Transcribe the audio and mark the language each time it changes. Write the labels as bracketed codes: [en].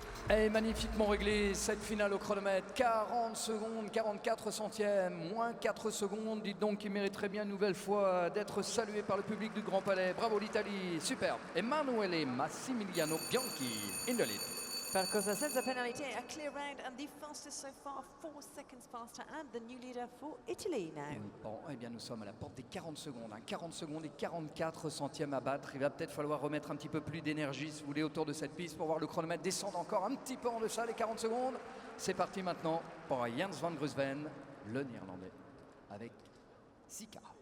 [fr] Et magnifiquement réglé cette finale au chronomètre, 40 secondes, 44 centièmes, moins 4 secondes, dites donc qu'il mériterait bien une nouvelle fois d'être salué par le public du Grand Palais. Bravo l'Italie, superbe. Emanuele Massimiliano Bianchi [en] in the lead. Percosa sends a penalty, a clear round and the fastest so far, 4 seconds faster and the new leader for Italy now. [fr] Bon, eh bien nous sommes à la porte des 40 secondes, hein, 40 secondes et 44 centièmes à battre. Il va peut-être falloir remettre un petit peu plus d'énergie si vous voulez autour de cette piste pour voir le chronomètre descendre encore un petit peu en deçà les 40 secondes. C'est parti maintenant pour Jens van Grusven, le néerlandais, avec Sika.